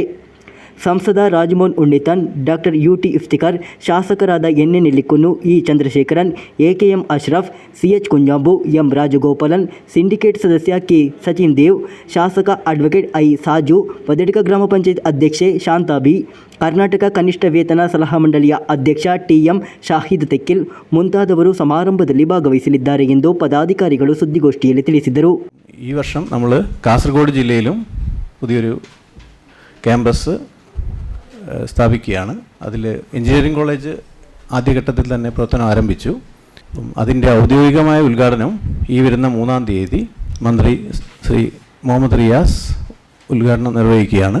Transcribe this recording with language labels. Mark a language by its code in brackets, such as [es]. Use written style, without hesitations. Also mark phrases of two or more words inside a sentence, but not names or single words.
[kn] ಸಂಸದ ರಾಜಮೋಹನ್ ಉಣ್ಣಿತಾನ್, ಡಾಕ್ಟರ್ UT ಇಫ್ತಿಕಾರ್, ಶಾಸಕರಾದ NN ನೆಲ್ಲಿಕುನ್ನು, E ಚಂದ್ರಶೇಖರನ್, AKM ಅಶ್ರಫ್, CH ಕುಂಜಾಂಬು, M ರಾಜಗೋಪಾಲನ್, ಸಿಂಡಿಕೇಟ್ ಸದಸ್ಯ K ಸಚಿನ್ ದೇವ್, ಶಾಸಕ ಅಡ್ವೊಕೇಟ್ I ಸಾಜು, ಪದಡಿಕ ಗ್ರಾಮ ಪಂಚಾಯತ್ ಅಧ್ಯಕ್ಷೆ ಶಾಂತಾ ಬಿ, ಕರ್ನಾಟಕ ಕನಿಷ್ಠ ವೇತನ ಸಲಹಾ ಮಂಡಳಿಯ ಅಧ್ಯಕ್ಷ TM ಶಾಹಿದ್ ತೆಕ್ಕಿಲ್ ಮುಂತಾದವರು ಸಮಾರಂಭದಲ್ಲಿ ಭಾಗವಹಿಸಲಿದ್ದಾರೆ ಎಂದು ಪದಾಧಿಕಾರಿಗಳು ಸುದ್ದಿಗೋಷ್ಠಿಯಲ್ಲಿ ತಿಳಿಸಿದರು. [ml] ഈ വർഷം നമ്മൾ കാസർഗോഡ് ജില്ലയിലും പുതിയൊരു ക്യാമ്പസ് സ്ഥാപിക്കുകയാണ്. അതിൽ [en] engineering college [ml] ആദ്യഘട്ടത്തിൽ തന്നെ പ്രവർത്തനം ആരംഭിച്ചു. അതിൻ്റെ ഔദ്യോഗികമായ ഉദ്ഘാടനം ഈ വരുന്ന 3-ാം തീയതി മന്ത്രി ശ്രീ മുഹമ്മദ് റിയാസ് ഉദ്ഘാടനം നിർവഹിക്കുകയാണ്.